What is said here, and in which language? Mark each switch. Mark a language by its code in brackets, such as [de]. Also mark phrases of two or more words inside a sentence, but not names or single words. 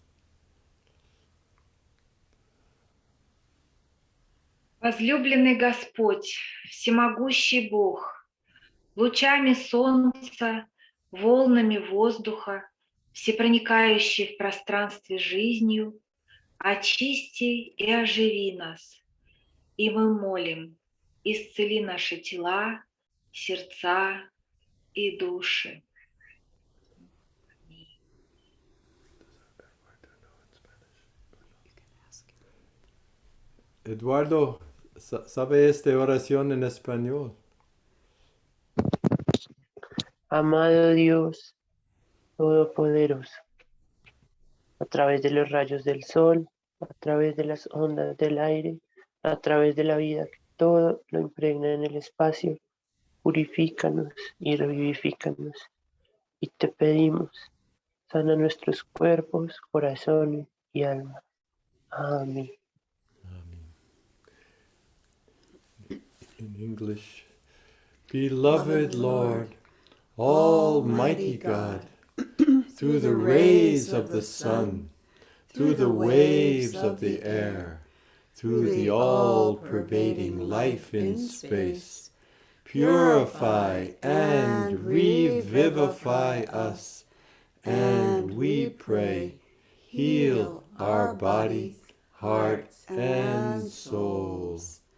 [ru] Возлюбленный Господь, всемогущий Бог, лучами солнца, волнами воздуха, всепроникающий в пространстве жизнью, очисти и оживи нас. И мы молим, исцели наши тела, сердца и души. [es] Eduardo, ¿sabe esta oración en español? Amado Dios Todopoderoso, a través de los rayos del sol, a través de las ondas del aire, a través de la vida que todo lo impregna en el espacio, purifícanos y revivifícanos. Y te pedimos, sana nuestros cuerpos, corazones y almas. Amén. [en] In English, Beloved Lord, Almighty God, through the rays of the sun, through the waves of the air, through the all-pervading life in space, purify and revivify us, and we pray, heal our body, hearts, and souls.